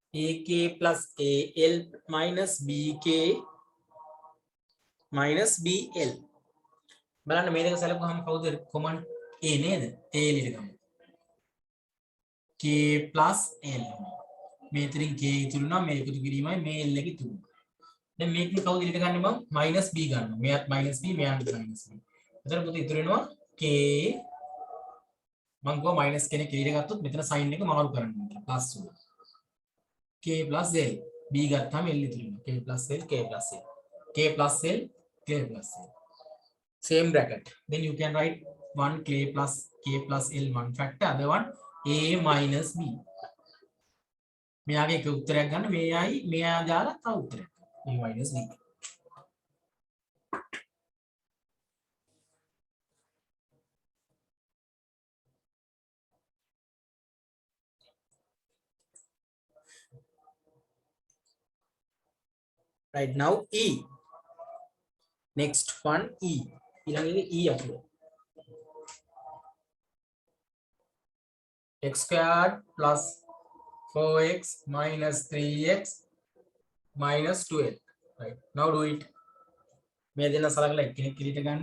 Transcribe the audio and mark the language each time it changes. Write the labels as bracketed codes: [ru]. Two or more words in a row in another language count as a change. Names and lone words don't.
[en] AK plus AL minus BK minus BL. [si] බලන්න මේ දෙක සැලකුවාම කවුද කොමන් A නේද? A එළියට ගමු. [en] K plus L. [si] මේ අතරින් K ඉතුරු නම් මේ එකතු කිරීමයි මේ L එක ඉතුරු. දැන් මේකෙන් කවුද එළියට ගන්න මම [en] minus B [si] ගන්නවා. මෙයාත් [en] minus B [si] මෙයාත් [en] minus B. [si] එතන පුතේ ඉතුරු වෙනවා K මම ගෝ minus කෙනෙක් එළියට ගත්තොත් මෙතන sign එක මාරු කරන්න ඕනේ. plus වෙනවා. [en] K plus L. [si] B ගත්තාම L ඉතුරු වෙනවා. [en] K plus L K plus L. K plus L K plus L. Same bracket. Then you can write one K plus L one factor, other one A minus B. [si] මෙයාගේ එක උත්තරයක් ගන්න මෙයයි මෙයා දාලා තව උත්තරයක්. [en] A minus B. Right now E. Next one E. [si] ඊළඟට E අපුව. [en] X squared plus 4x minus 3x minus 12. Right. Now do it. [si] මේ දෙන්න සලකලා එක්කෙනෙක් එළියට ගන්න.